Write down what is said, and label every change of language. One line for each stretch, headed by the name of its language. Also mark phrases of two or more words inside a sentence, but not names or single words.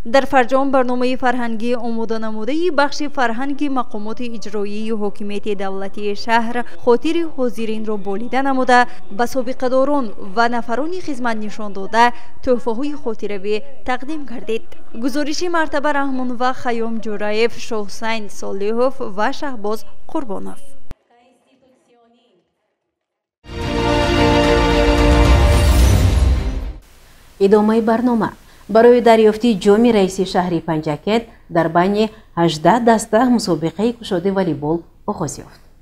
Tajik: در فرجام برنامه فرهنگی آماده نموده بخش فرهنگی مقامات اجرایی و حاکمیت دولتی شهر خاطر حاضرین را بالیده نموده به سابقه‌داران و نفران خدمت نشان داده تحفه‌های خاطره‌ای تقدیم گردید. گزارش مرتبه رحمان و خیام جورایف، شاحسین صالحوف و شهباز قربانوف. идомаи барнома барои дарёфти ҷоми раиси шаҳри Панҷакент дар байни 18 даста мусобиқаи кушоди волейбол оғоз ёфт.